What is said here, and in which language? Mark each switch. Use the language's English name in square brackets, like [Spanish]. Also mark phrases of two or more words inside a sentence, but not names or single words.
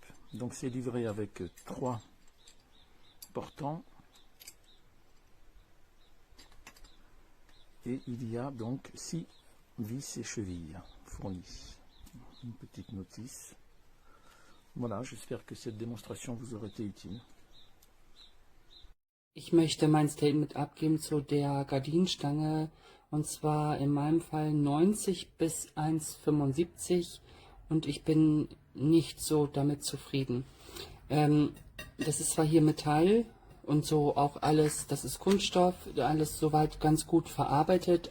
[French] Donc c'est livré avec 3 portants. Et il y a donc 6 vis et chevilles fournies. Une petite notice. Voilà, j'espère que cette démonstration vous aura été utile. [German] Ich möchte mein Statement abgeben zu der Gardinenstange, und zwar in meinem Fall 90 bis 1,75, und ich bin nicht so damit zufrieden. Das ist zwar hier Metall und so auch alles, das ist Kunststoff, alles soweit ganz gut verarbeitet.